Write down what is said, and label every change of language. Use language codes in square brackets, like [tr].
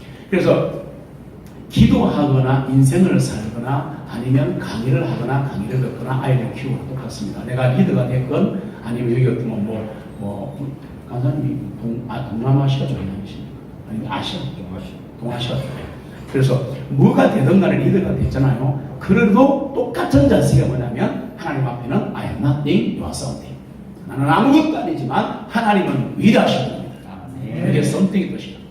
[ko] 그래서 기도하거나 인생을 살거나 아니면 강의를 하거나 강의를 듣거나 아이를 키우거나 똑같습니다. 내가 리더가 됐건 아니면 여기 같으면 간사님이 동남아시아 쪽이십니까? 아니면 아시아? 동아시아 쪽이에요. 그래서 뭐가 되든 간에 리더가 됐잖아요. 그래도 똑같은 자세가 뭐냐면 하나님 앞에는 [en] I am nothing, you are something. [ko] 나는 아무것도 아니지만 하나님은 위대하신 분입니다. 이게 something이 것이다.